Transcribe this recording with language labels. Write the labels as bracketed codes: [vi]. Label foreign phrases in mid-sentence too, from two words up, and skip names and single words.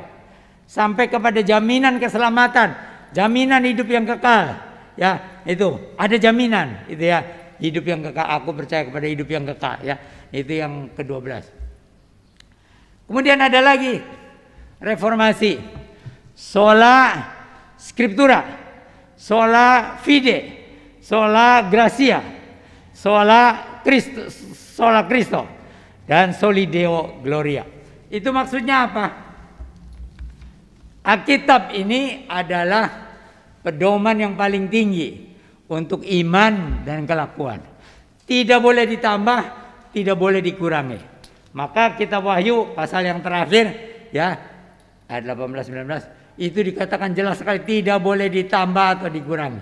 [id] Sampai kepada jaminan keselamatan, jaminan hidup yang kekal. Ya, itu ada jaminan itu ya, hidup yang kekal. Aku percaya kepada hidup yang kekal ya. Itu yang ke-12. Kemudian ada lagi reformasi. [la] Sola scriptura, sola fide, sola gratia, sola Cristo dan soli Deo gloria. [id] Itu maksudnya apa? Alkitab ini adalah pedoman yang paling tinggi untuk iman dan kelakuan. Tidak boleh ditambah, tidak boleh dikurangi. Maka kitab Wahyu pasal yang terakhir ya, ayat 18-19 itu dikatakan jelas sekali tidak boleh ditambah atau dikurangi.